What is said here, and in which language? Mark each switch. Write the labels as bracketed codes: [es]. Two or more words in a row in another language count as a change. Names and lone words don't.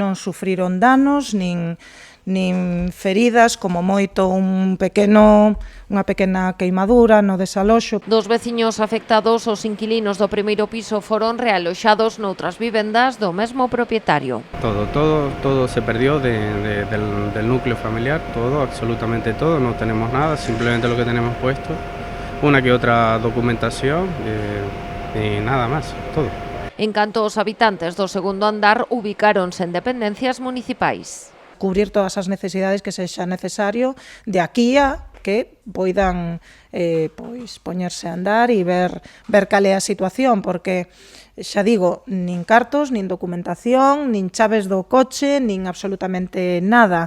[gl] Non sufriron danos, nin feridas, como moito unha pequena queimadura no desaloxo. Dos veciños afectados, os inquilinos do primeiro piso foron realoxados noutras vivendas do mesmo propietario. [es] Todo se perdió del núcleo familiar, todo, absolutamente todo, no tenemos nada, simplemente lo que tenemos puesto, una que otra documentación y nada más, todo. [gl] En canto os habitantes do segundo andar ubicáronse en dependencias municipais. Cubrir todas as necesidades que sexa necesario de aquí a que poidan poñerse a andar e ver cal é a situación, porque xa digo, nin cartos, nin documentación, nin chaves do coche, nin absolutamente nada.